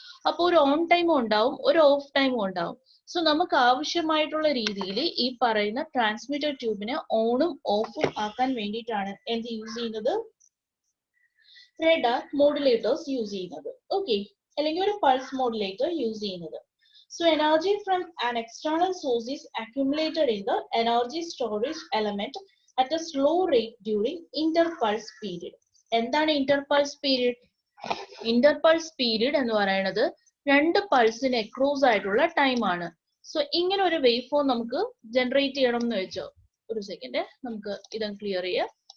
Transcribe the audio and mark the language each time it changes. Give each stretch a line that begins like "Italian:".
Malayalam: അപ്പോൾ ഒരു ഓൺ ടൈമും ഉണ്ടാവും, ഒരു ഓഫ് ടൈമും ഉണ്ടാവും. സോ നമുക്ക് ആവശ്യമായിട്ടുള്ള രീതിയിൽ ഈ പറയുന്ന ട്രാൻസ്മിറ്റർ ട്യൂബിനെ ഓണും ഓഫും ആക്കാൻ വേണ്ടിയിട്ടാണ് എന്ത് യൂസ് ചെയ്യുന്നത്? റഡാർ മോഡുലേറ്റേഴ്സ് യൂസ് ചെയ്യുന്നത്. ഓക്കെ, അല്ലെങ്കിൽ ഒരു പൾസ് മോഡുലേറ്റർ യൂസ് ചെയ്യുന്നത്.
English: So energy from an external source is accumulated in the energy storage element at a slow rate during interpulse period.
Malayalam: എന്താണ് interpulse period? Interpulse period എന്ന് പറയുന്നത് രണ്ട് പൾസിന് across ആയിട്ടുള്ള time ആണ്. സോ ഇങ്ങനെ ഒരു വേവ് ഫോം നമുക്ക് ജനറേറ്റ് ചെയ്യണം എന്ന് വെച്ചോ. ഒരു സെക്കൻഡ്, നമുക്ക് ഇതൊന്ന് ക്ലിയർ ചെയ്യാം.